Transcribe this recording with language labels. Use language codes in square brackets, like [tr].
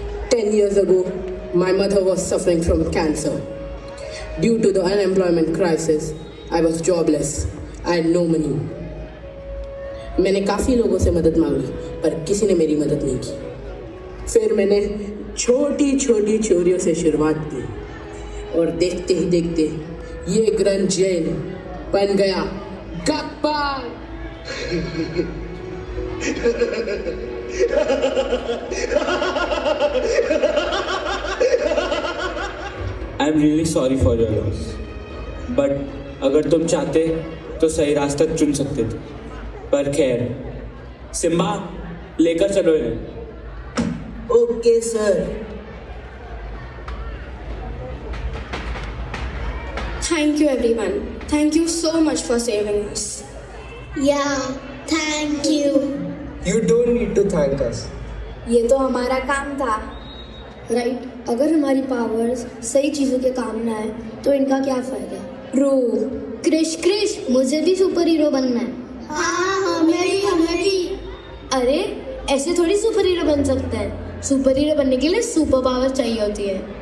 [en] 10 years ago, my mother was suffering from cancer. Due to the unemployment crisis, I was jobless. I had no money. [hi] मैंने काफ़ी लोगों से मदद मांगी, पर किसी ने मेरी मदद नहीं की. फिर मैंने छोटी छोटी चोरियों से शुरुआत की, और देखते ही देखते ये ग्रंथ जेल बन गया Gabbar. [en] I am really sorry for your loss, but [hi] अगर तुम चाहते तो सही रास्ता चुन सकते थे. पर खैर, सिम्बा लेकर चलो इन्हें. Okay sir. [en] Thank you everyone. Thank you so much for saving us. Yeah, thank you. You don't need to thank us. [hi] ये तो हमारा काम था. राइट अगर हमारी पावर्स सही चीज़ों के काम ना आए तो इनका क्या फ़ायदा. True. क्रिश मुझे भी सुपर हीरो बनना है. हाँ, हमें भी. अरे ऐसे थोड़ी सुपर हीरो बन सकता है. सुपर हीरो बनने के लिए सुपर पावर चाहिए होती है.